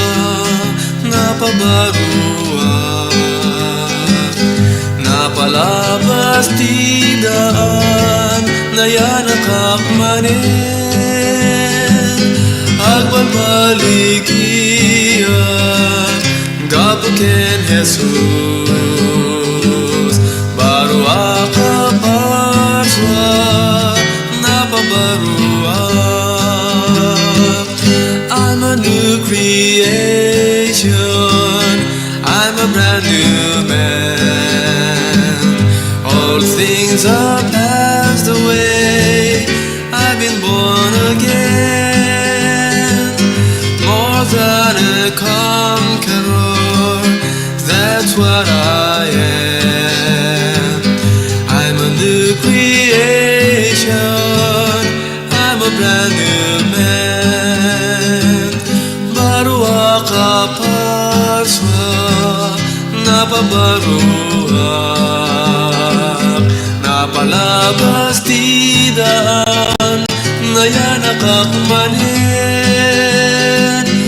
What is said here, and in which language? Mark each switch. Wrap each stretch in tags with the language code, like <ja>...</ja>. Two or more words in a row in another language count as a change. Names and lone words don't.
<ilo>napabarua, napalabas ti daan nayanakak manen, agbalbalikia gapuken Jesus. Barua kaparsa napabarua,</ilo> <en>I'm a new creation, I'm a brand new man. All things are passed away, I've been born again. More than a conqueror, that's what I am. I'm a new creation, I'm a brand new man.</en> <ilo>Baru akaparswa napabaruak, napalabas tidaan nayanakak manin.</ilo>